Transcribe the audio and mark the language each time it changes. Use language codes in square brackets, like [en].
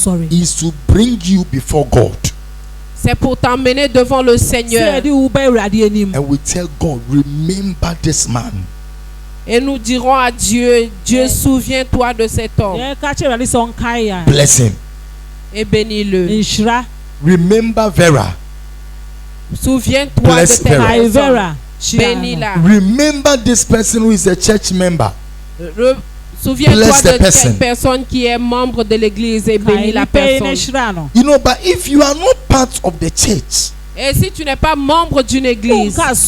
[en] Is to bring you before God. [fr] C'est pour t'emmener devant le Seigneur. [en] And we tell God, remember this man. [fr] Et nous dirons à Dieu, Dieu, souviens-toi de cet homme. [en] Bless him. [fr] Et bénis-le. [en] Remember Vera. [fr] Souviens-toi de cette personne. Bénis-la. [en] Remember this person who is a church member. [fr] Souviens-toi de cette personne qui est membre de l'église et bénis la personne. [en] But if you are not part of the church, [fr] et si tu n'es pas membre d'une église,